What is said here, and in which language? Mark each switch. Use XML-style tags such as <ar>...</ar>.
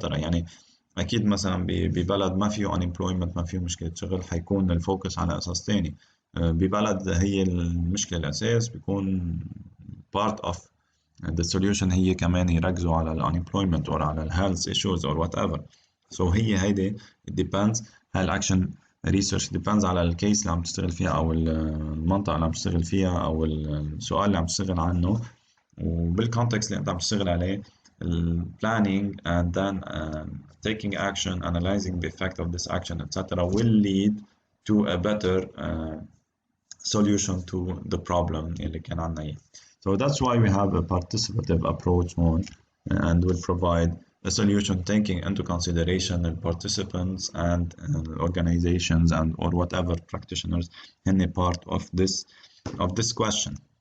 <ar>يعني أكيد مثلا ببلد ما فيه unemployment ما فيه مشكلة شغل حيكون الفوكس على أساس تاني. ببلد هي المشكلة الأساس بيكون</ar> <en>part of the solution</en> <ar>هي كمان يركزوا على ال unemployment or على ال health issues</ar> <en>or whatever. So هيدي it depends.</en> <ar>هالأكشن research depends على الكيس اللي عم تشتغل فيها أو المنطقة اللي عم تشتغل فيها أو السؤال اللي عم تشتغل عنه، وبالكونتكست اللي أنت عم تشتغل عليه ال</ar> <en>planning and then taking action, analyzing the effect of this action etc. will lead to a better solution to the problem</en> <ar>اللي كان عنا إياه.</ar> <en>So that's why we have a participative approach on and will provide a solution taking into consideration the participants and organizations and or whatever practitioners in a part of this question.</en>